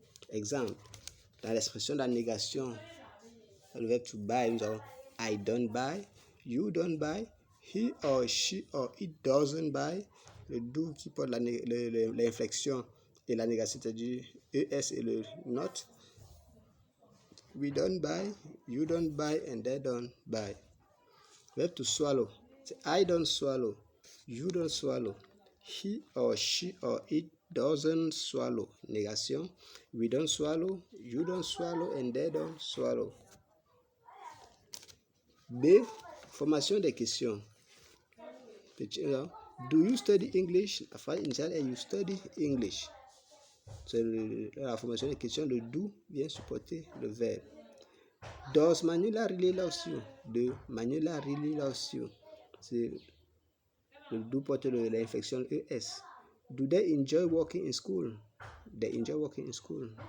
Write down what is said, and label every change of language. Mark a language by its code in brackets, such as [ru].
[fr] Exemple, dans l'expression de la négation, le verbe to buy, nous avons [en] I don't buy, you don't buy, he or she or it doesn't buy. [fr] Le do qui porte l'inflexion et la négation, c'est-à-dire es et le not. [en] We don't buy, you don't buy, and they don't buy. [fr] Verbe [en] to swallow, [fr] c'est [en] I don't swallow, you don't swallow, he or she or it doesn't swallow. [fr] Négation, [en] we don't swallow, you don't swallow, and they don't swallow. [fr] B. Formation des questions. [en] Do you study English? [fr] La phrase initiale est [en] you study English. [fr] C'est la formation des questions. Le do vient supporter le verbe. [en] Does Manuela really love you? De Manuela really loves you. [fr] C'est le do porte l'inflexion es. [en] Do they enjoy working in school? They enjoy working in school.